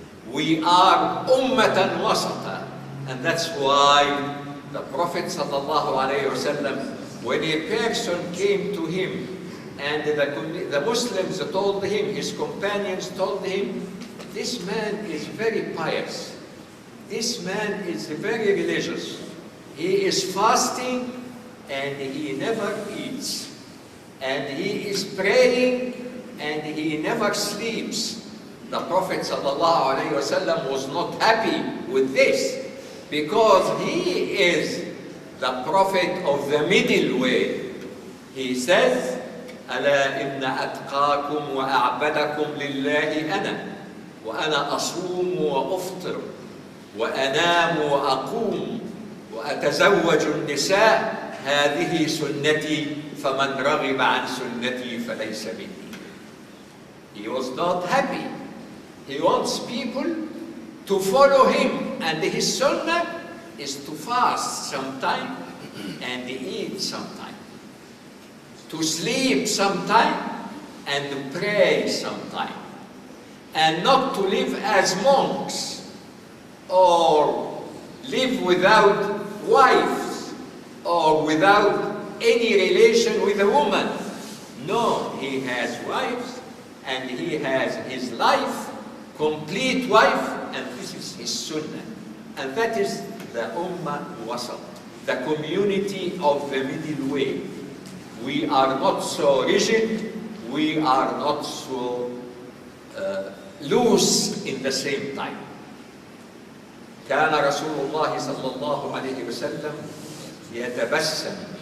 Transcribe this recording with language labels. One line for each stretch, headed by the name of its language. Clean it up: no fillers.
English: We are ummatan wasata, and that's why the Prophet ﷺ, when a person came to him and the Muslims told him, his companions told him, this man is very pious, this man is very religious, he is fasting and he never eats, and he is praying and he never sleeps. The Prophet ﷺ was not happy with this, because he is the Prophet of the middle way. He says,
Arabic: ألا إن أتقاكم وأعبدكم لله أنا وأنا أصوم وأفطر وأنام وأقوم وأتزوج النساء هذه سنتي فمن رغب عن سنتي فليس مني.
English: He was not happy. He wants people to follow him, and his sunnah is to fast sometime and eat sometime, to sleep sometime and pray sometime, and not to live as monks or live without wives or without any relation with a woman. No, he has wives and he has his life, complete wife, and this is his sunnah. And that is the Ummah Wasat, the community of the middle way. We are not so rigid, we are not so loose in the same time.
Arabic: كان رسول الله صلى الله عليه وسلم يتبسم.